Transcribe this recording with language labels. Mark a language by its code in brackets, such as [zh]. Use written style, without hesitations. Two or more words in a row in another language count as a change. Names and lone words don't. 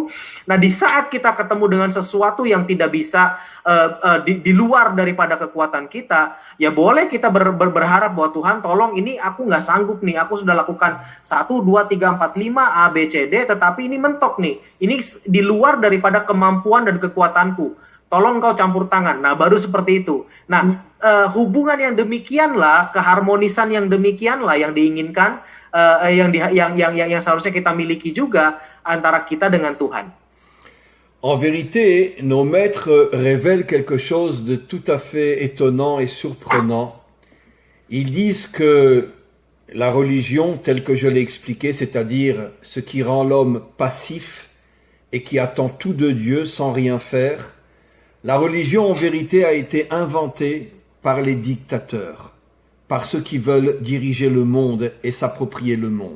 [id] Nah, di saat kita ketemu dengan sesuatu yang tidak bisa di luar daripada kekuatan kita, ya boleh kita berharap bahwa Tuhan tolong, ini aku nggak sanggup nih, aku sudah lakukan 1, 2, 3, 4, 5 A, B, C, D, tetapi ini mentok nih, ini di luar daripada kemampuan dan kekuatanku. Tolong kau campur tangan. Nah, baru seperti itu. Nah, hubungan yang demikianlah, keharmonisan yang demikianlah yang diinginkan, yang seharusnya kita miliki juga antara kita dengan Tuhan. [fr] En vérité, nos maîtres révèlent quelque chose de tout à fait étonnant et surprenant. Ils disent que la religion, telle que je l'ai expliquée, c'est-à-dire ce qui rend l'homme passif et qui attend tout de Dieu sans rien faire, la religion, en vérité, a été inventée par les dictateurs, par ceux qui veulent diriger le monde et s'approprier le monde.